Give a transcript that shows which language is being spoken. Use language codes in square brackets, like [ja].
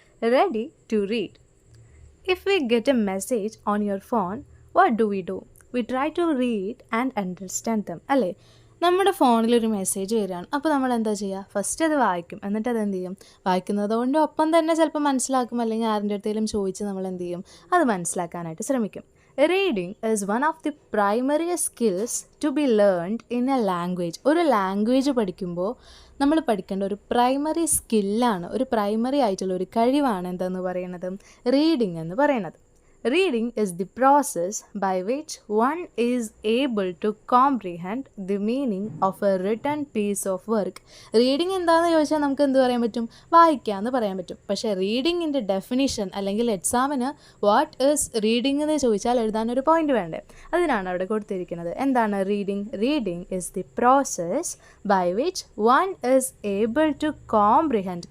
[en] Ready to read. If we get a message on your phone, what do? We try to read and understand them. [ml] അല്ലേ, നമ്മുടെ ഫോണിലൊരു message വരികയാണ്. അപ്പോൾ നമ്മൾ എന്താ ചെയ്യുക? ഫസ്റ്റ് അത് വായിക്കും, എന്നിട്ട് അത് എന്ത് ചെയ്യും? വായിക്കുന്നത് കൊണ്ട് ഒപ്പം തന്നെ ചിലപ്പോൾ മനസ്സിലാക്കും, അല്ലെങ്കിൽ ആരുടെ അടുത്തേലും ചോദിച്ച് നമ്മൾ എന്ത് ചെയ്യും? അത് മനസ്സിലാക്കാനായിട്ട് ശ്രമിക്കും. [en] Reading is one of the primary skills to be learned in a language. [ml] ഒരു ലാംഗ്വേജ് പഠിക്കുമ്പോൾ നമ്മൾ പഠിക്കേണ്ട ഒരു പ്രൈമറി സ്കില്ലാണ്, ഒരു പ്രൈമറി ആയിട്ടുള്ള ഒരു കഴിവാണ് എന്തെന്ന് പറയുന്നത്? റീഡിംഗ് എന്ന് പറയുന്നത്. [en] Reading is the process by which one is able to comprehend the meaning of a written piece of work. [ml] Reading എന്താണെന്ന് ചോദിച്ചാൽ നമുക്ക് എന്ത് പറയാൻ പറ്റും? വായിക്കാമെന്ന് പറയാൻ പറ്റും. പക്ഷേ റീഡിങ്ങിൻ്റെ ഡെഫിനിഷൻ അല്ലെങ്കിൽ എക്സാമിന് [en] what is reading [ml] എന്ന് ചോദിച്ചാൽ എഴുതാനൊരു പോയിന്റ് വേണ്ടേ? അതിനാണ് അവിടെ കൊടുത്തിരിക്കുന്നത്. എന്താണ് reading? [en] Reading is the process by which one is able to comprehend.